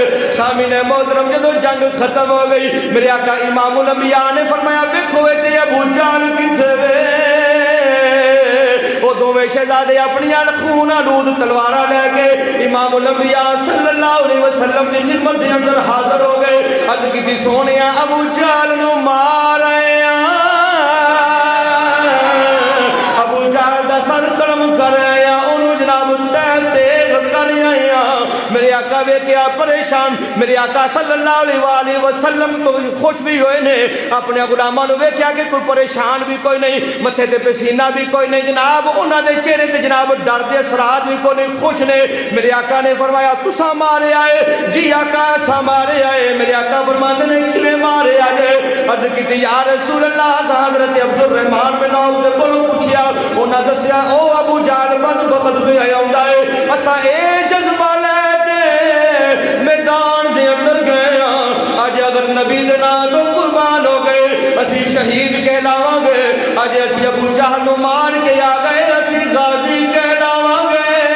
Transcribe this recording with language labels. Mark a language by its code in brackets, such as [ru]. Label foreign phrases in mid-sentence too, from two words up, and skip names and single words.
[pa] سامعین محترم، جدوں جنگ ختم ہو گئی میرے آقا امام الانبیاء نے فرمایا ویکھو تے ابو جہل کتے وے؟ وہ دوویں شہزادے اپنی خون آلود تلواراں لے کے امام الانبیاء [ar] صلی اللہ علیہ وسلم [pa] کی خدمت کے اندر حاضر ہو گئے۔ عرض کیتی سونیا ابو جہل نو مار آئے ہاں، ابو جہل دا سر قلم کر آئے ہاں، انہوں جناب تیز کر آئے ہاں۔ میرے آقا ویکھیا پریشان، میرے آقا [ar] صلی اللہ علیہ وآلہ وسلم [pa] کو خوش بھی ہوئے نے، اپنے غلاماں نو ویکھیا کہ کوئی پریشان بھی کوئی نہیں، متھے تے پسینہ بھی کوئی نہیں، جناب انہاں دے چہرے تے جناب ڈر دے اثرات بھی کوئی نہیں، خوش نے۔ میرے آقا نے فرمایا تساں مارے آئے؟ جی آقا اساں مارے آئے۔ میرے آقا فرماندے نے کیویں مارے آئے؟ عرض کیتی [ar] یا رسول اللہ، [pa] حضرت عبد الرحمن بن عوف دے کولوں پوچھیا، انہاں دسیا او ابو جہل بدبخت پہ آوندا ہے، اساں اے جذبہ لے میدان دے اندر گئے ہاں، آج اگر نبی دے نام تو قربان ہو گئے اسی شہید کہلاواں گے، آج اسی ابو جہل نو مار کے آ گئے اسی غازی کہلاواں گے۔